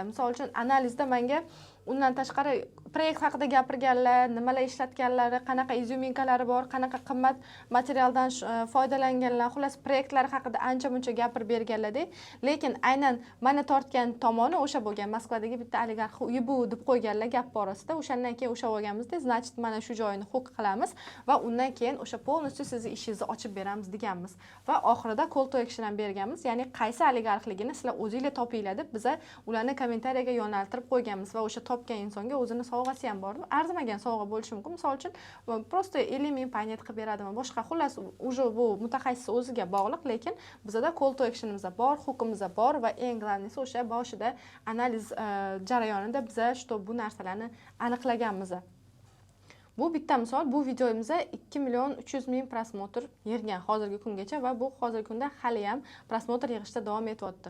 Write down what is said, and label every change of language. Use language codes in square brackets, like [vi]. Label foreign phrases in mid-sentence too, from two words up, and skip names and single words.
[uz] Misol uchun analizda menga undan tashqari proyekt haqida gapirganlar, nimalar ishlatganlari, qanaqa izyuminkalari bor, qanaqa qimmat materialdan foydalanganlar, xullas proyektlari haqida ancha-muncha gapirib berganlar-da. Lekin aynan meni tortgan tomoni o'sha bo'lgan. Moskvadagi bitta oligarxi uyi bu deb qo'yganlar gap borasida. O'shandan keyin o'sha olganmizda, значит, mana shu joyini hook qilamiz va undan keyin o'sha polностью sizni ishingizni ochib beramiz deganmiz. Va oxirida [en] call to action [uz] ham berganmiz. Ya'ni qaysi oligarxligini sizlar o'zingizlar topinglar deb biz ularni kommentariyaga yo'naltirib qo'yganmiz va o'sha topgan insonga o'zini sovg'asi ham bor. Arzimagan sovg'a bo'lishi mumkin. Misol uchun, просто 50 ming paynet qilib beradimi? Boshqa xullas уже bu mutaxassis o'ziga bog'liq, lekin bizda [en] call to actionimiz [uz] bor, hookimiz bor va eng glavnisi o'sha boshida analiz jarayonida biz shu bu narsalarni aniqlaganmiz. Bu bitta misol. Bu videoyimizda 2 million 300 ming prosmotr yig'gan hozirgi kungacha va bu hozirgi kunda hali ham prosmotr yig'ishda davom etyapti.